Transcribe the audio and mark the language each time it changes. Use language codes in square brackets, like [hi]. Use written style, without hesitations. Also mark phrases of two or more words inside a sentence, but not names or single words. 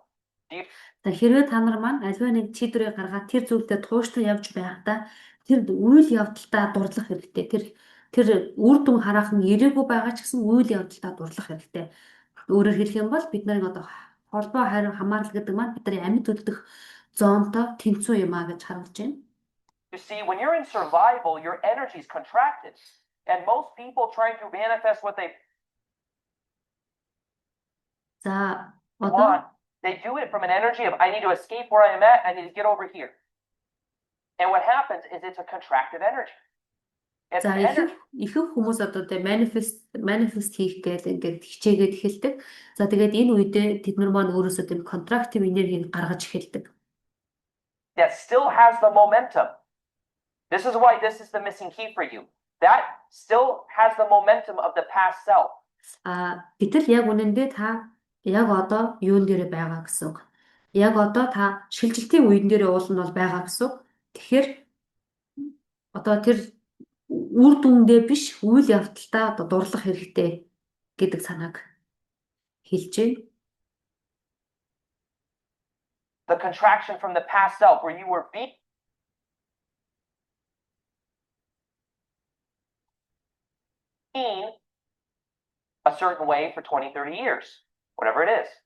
[mn] Хэрвээ та нар маань альва нэг шийдвэрээ гаргаад тэр зүйлдээ тууштай явж байхдаа тэр үйл явдалтаа дурлах хэрэгтэй. Тэр үр дүн хараахан ирээгүй байгаа ч гэсэн үйл явдалтаа дурлах хэрэгтэй. Өөрөөр хэлэх юм бол бид нарын одоо холбоо харин хамаарал гэдэг маань бидний амьд үлдэх зоонтой тэнцүү юм а гэж харуулж байна. [en] You see, when you're in survival, your energy is contracted. And most people trying to manifest what they [mn] За [en] want, they do it from an energy of I need to escape where I am at, I need to get over here. And what happens is it's a contracted energy. [mn] За ихэнх хүмүүс одоо тэ manifest хийх гэдэг ингээд хичээгээд эхэлдэг. За тэгээд энэ үедээ тэд нар маань өөрөөсөө тийм контрактив энергийг гаргаж эхэлдэг. [en] That still has the momentum. This is why this is the missing key for you. That still has the momentum of the past self. [mn] Гэтэл яг үнэндээ та яг одоо юун дээр байгаа гэсэн үг. Яг одоо та шилжилтийн үеийн дээр уул нь бол байгаа гэсэн үг. Тэгэхээр одоо тэр үр дүндээ биш үйл явдалтаа одоо дурлах хэрэгтэй гэдэг санааг хэлж байна. [en] The contraction from the past self where you were being a certain way for 20, 30 years, whatever it is.